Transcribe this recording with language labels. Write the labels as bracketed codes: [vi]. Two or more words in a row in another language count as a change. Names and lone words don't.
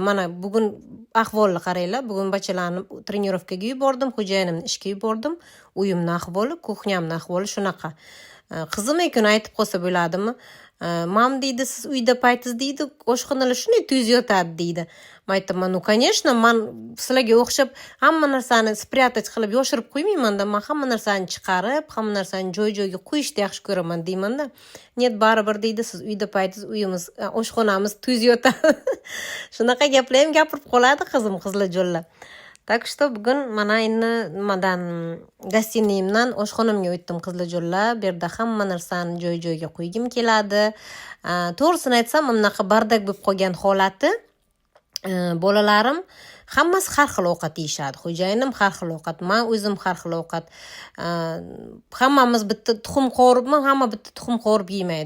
[uz] Mana bugun ahvolni qaranglar. Bugun bachalarni trenirovkaga yubordim, xo'jayinimni ishga yubordim. Uyimning ahvoli, kuxnyamning ahvoli shunaqa. Qizim ekun aytib qolsa bo'ladimi? Mam deydi, siz uyda paytiz deydi, oshxonalar shunday tuz yotadi deydi. Men aytaman, [ru] ну, конечно, [uz] men sizlarga o'xshab hamma narsani spryatать qilib yoshirib qo'ymayman-da. Men hamma narsani chiqarib, hamma narsani joy-joyiga qo'yishni yaxshi ko'raman deyman-da. Net baribir deydi, siz uyda paytiz uyimiz, oshxonamiz tuz yotadi. Shunaqa gaplar ham gapirib qoladi qizim, qizlarjonlar. [ru] Так что [uz] bugun mana endi nimadan gostiniyimdan oshxonamga o'tdim qizlarjonlar. Bu yerda hamma narsani joy-joyiga qo'ygim keladi. To'g'risini aytsam, bunaqa bardak bo'lib qolgan holati. Bolalarim hammasi har xil ovqat yeyishadi. Xo'jayinim har xil ovqat, men o'zim har xil ovqat. Hammamiz bitta tuxum qovuribmi, hamma bitta tuxum qovurib yemaydi.